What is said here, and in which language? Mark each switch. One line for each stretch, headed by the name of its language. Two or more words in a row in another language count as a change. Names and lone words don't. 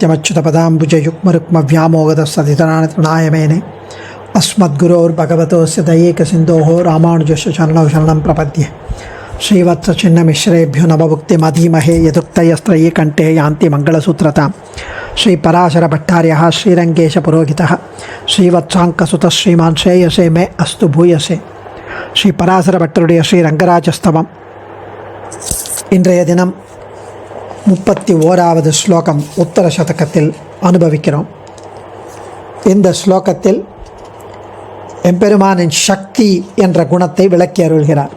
Sanskrit: नित्यमच्युतपदाम्बुजयुग्मरुक्मव्यामोगतस्सतितराणतृणाय मेने अस्मद्गुरोर्भगवतोस्य दयैकसिन्धोः रामानुजस्य चरणौ शरणं प्रपद्ये श्रीवत्सचिन्नमिश्रेभ्यो नवभुक्तिमधीमहे यदुक्तयस्त्रयी कंठे यान्ति मंगलसूत्रतां श्रीपराशरभट्टार्यः श्रीरङ्गेशपुरोहितः श्रीवत्साङ्कसुतः श्रीमान् श्रेयसे मे अस्तु भूयसे श्रीपराशरभट्टरुடைய ஸ்ரீரங்கராஜஸ்தவம்.
Tamil: இன்றைய தினம் 31வது ஸ்லோகம் உத்தர சதகத்தில் அனுபவிக்கிறோம். இந்த ஸ்லோகத்தில் எம்பெருமானின் சக்தி என்ற குணத்தை விளக்கி அருள்கிறார்.